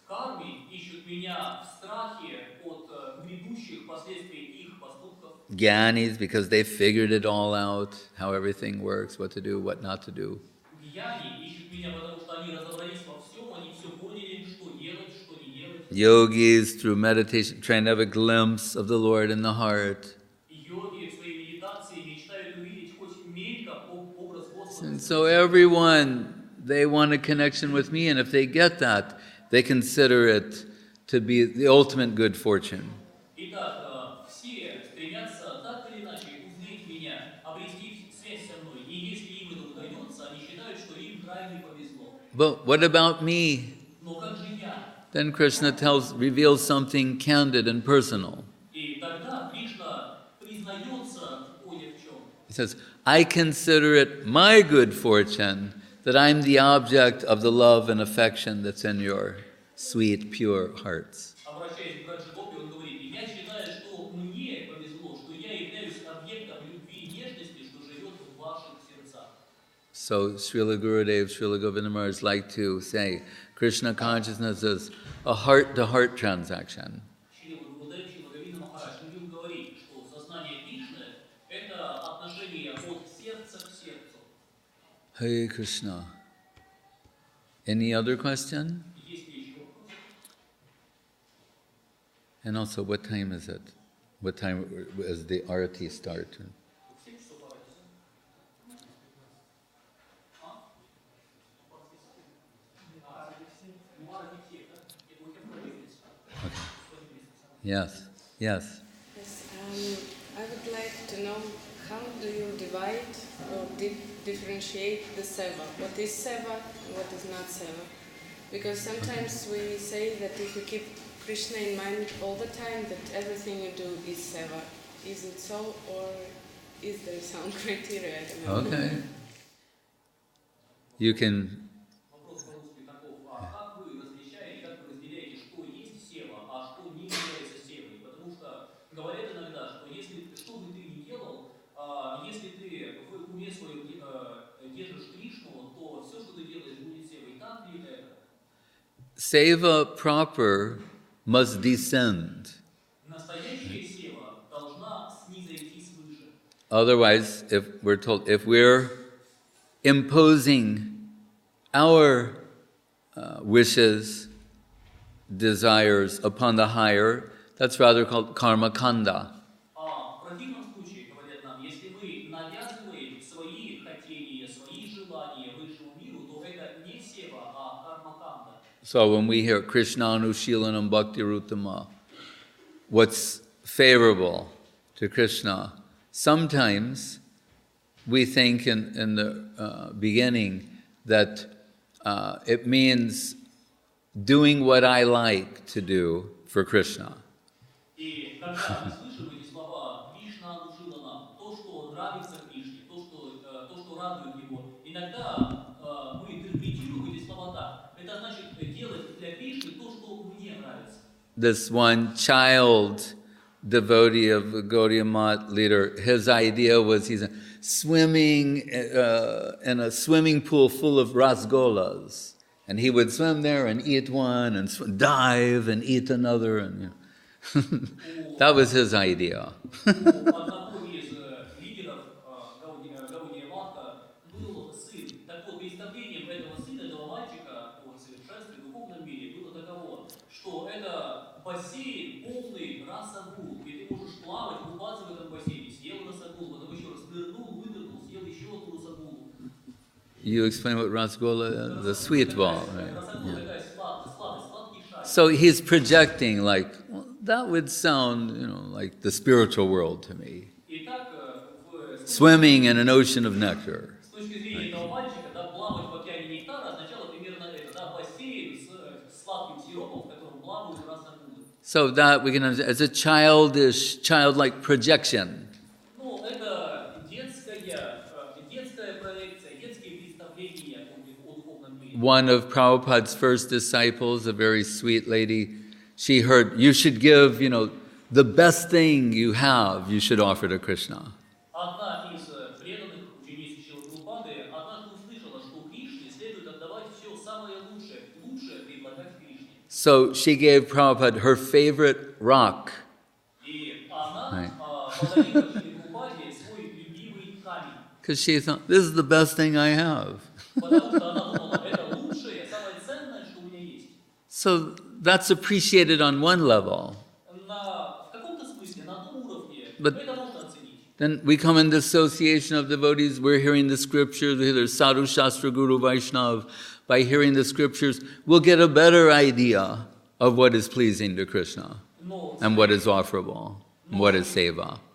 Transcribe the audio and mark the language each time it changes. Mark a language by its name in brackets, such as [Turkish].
[Russian] Карми ищут меня в страхе от грядущих последствий их поступков. [English] Gyanis because they figured it all out, how everything works, what to do, what not to do. [Russian] Гьяни ищут меня, потому что они разобрались во всем, они все поняли, что делать, что не делать. [English] Yogis through meditation trying to have a glimpse of the Lord in the heart. [Russian] Йоги в своей медитации мечтают увидеть хоть мельком образ Господа. [English] And so everyone, they want a connection with me, and if they get that, they consider it to be the ultimate good fortune. [Russian] Итак, все стремятся так или иначе узнать меня, обрести связь со мной. И если им это удается, они считают, что им крайне повезло. [English] But what about me? [Russian] Но как же я? [English] Then Krishna reveals something candid and personal. [Russian] И тогда Кришна признается кое в чем. [English] He says, I consider it my good fortune that I'm the object of the love and affection that's in your sweet, pure hearts. [Russian] Обращаясь к Браджа Гопи, он говорит, я считаю, что мне повезло, что я являюсь объектом любви и нежности, что живет в ваших сердцах. [English] So Srila Gurudev, Srila Govinda Maharaj like to say, Krishna consciousness is a heart-to-heart transaction. [Russian] Шрила Гурудев, Шрила Говинда Махарадж любил говорить, что сознание Кришны – это отношение от сердца к сердцу. [English] Hare Krishna. Any other question? [Russian] Есть ли еще вопросы? [English] And also, what time is it? What time does the arati start? [Russian] 7 часов арати. [English] Yes. Yes. Yes, I would like to know how do you divide or differentiate the seva? What is seva and what is not seva? Because sometimes we say that if you keep Krishna in mind all the time, that everything you do is seva. Is it so, or is there some criteria? I don't know. Okay. You can. [Russian] Вопрос по-русски таков. А как вы различаете, как вы разделяете, что есть сева, а что не является севой? Потому что говорят иногда, что если что бы ты ни делал, если ты в уме своем держишь Кришну, то все, что ты делаешь, будет севой. Так ли это? [English] Seva proper must descend. [Russian] Настоящая сева должна снизойти свыше. [English] Otherwise, if we're imposing our wishes, desires upon the higher, that's rather called karma kanda. [Russian] В противном случае, говорят нам, если мы навязываем свои хотения, свои желания высшему миру, то это не сева, а карма-канда. [English] So when we hear [Sanskrit] Krishna Anushilanam Bhakti Ruttama, [English] what's favorable to Krishna, sometimes we think in the beginning that it means doing what I like to do for Krishna. [Russian] И когда мы слышим эти слова [Sanskrit] «Кришна анушила нам», [Russian] то, что нравится Кришне, то, что радует его, иногда мы интерпретируем эти слова так. Это значит делать для Кришны то, что мне нравится. [English] This one child devotee of the Gaudiya Math leader, his idea was he's swimming in a swimming pool full of rasgolas. And he would swim there and eat one and dive and eat another. And, that was his idea. [Russian] Одного из лидеров Гаудия Матха был сын. Так вот, представлением этого сына, этого мальчика о совершенстве в духовном мире было таково, что это бассейн полный расагул, и ты можешь плавать, купаться в этом бассейне, съел расагул, потом еще раз нырнул, вынырнул, съел еще одну расагулу. [English] You explain what rasgola is? The sweet ball, right? [Russian] Расагул такая сладкий шарик. [English] So he's projecting like, well, that would sound, like the spiritual world to me. [Russian] Итак, [English] Swimming in an ocean of nectar. [Russian] с точки зрения этого мальчика, да, плавать в океане нектара означало примерно это, да, бассейн с сладким сиропом, в котором плавают расагулы. [English] So that we can understand as a childlike projection. [Russian] Ну, это детская проекция, детские представления о духовном мире. [English] One of Prabhupada's first disciples, a very sweet lady, she heard, you should give, the best thing you have, you should offer to Krishna. [Russian] Одна из преданных учениц Шрилы Прабхупады однажды услышала, что Кришне следует отдавать все самое лучшее предлагать Кришне. [English] So she gave Prabhupada her favorite rock. [Russian] И она подарила Шриле Прабхупаде свой любимый камень. [English] Because she thought, this is the best thing I have. [Russian] Потому что она думала, это лучшее, самое ценное, что у меня есть. [English] So that's appreciated on one level. [Russian] В каком-то смысле, на одном уровне, [English] But- [Russian] это можно оценить. [English] Then we come into association of devotees, we're hearing the scriptures, there's Sadhu Shastra Guru Vaishnav. By hearing the scriptures, we'll get a better idea of what is pleasing to Krishna [Russian] Но, [English] and what is offerable, and what is seva.